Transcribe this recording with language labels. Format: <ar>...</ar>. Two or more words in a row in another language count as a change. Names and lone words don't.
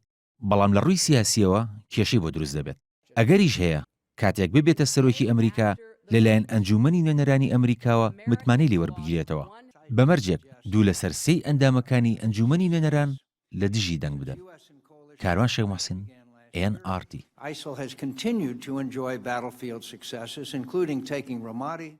<ckb>بەڵام لە ڕووی سیاسیەوە کێشەی بۆ دروست دەبێت. ئەگەریش هەیە کاتێک ببێتە سەرۆکی ئەمریکا لەلایەن ئەنجومەنی نوێنەرانی ئەمریکاوە متمانەی لێوەربگرێتەوە بەمەرجێک دوو لەسەر سێی ئەندامەکانی ئەنجومەنی نوێنەران لە دژی دەنگ بدەن. کاروان شێخ موحسین NRT.</ckb> <en>ISIL has continued to enjoy battlefield successes, including taking Ramadi.</en>